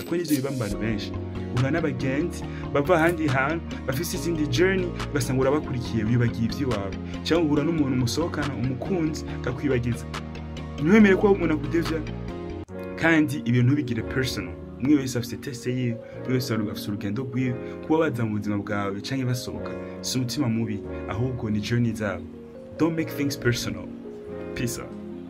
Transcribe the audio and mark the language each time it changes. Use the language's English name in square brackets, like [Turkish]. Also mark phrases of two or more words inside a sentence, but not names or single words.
[Rundi] Ko nivyo bibambana benshi. Uhura n'abagenzi bava handi hantu bafise izindi journey basanga urabakurikiye wibagiye ivy'iwawe. Cyangwa uhura n'umuntu musohokana umukunzi kakwibagiza. Ntiwemere ko umuntu akudevya kandi ibintu bigire personal. Mwe wese afite teste ye, mwe wese afite urugendo rwiwe kuba baza mu buzima bwawe canke basohoka. Si umutima mubi ahubwo ni journey zabo. [English] Don't make things personal. Peace out.